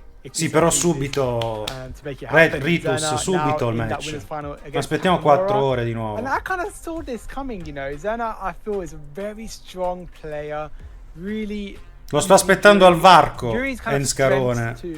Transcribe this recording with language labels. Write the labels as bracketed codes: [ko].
[it] Sì, però subito Red Ritus, subito il match. Aspettiamo 4 ore di nuovo. [en] And I kind of saw this coming, you know. Zerna, I feel, is a very strong player. Really. [it] Lo sto aspettando al varco, Enscarone.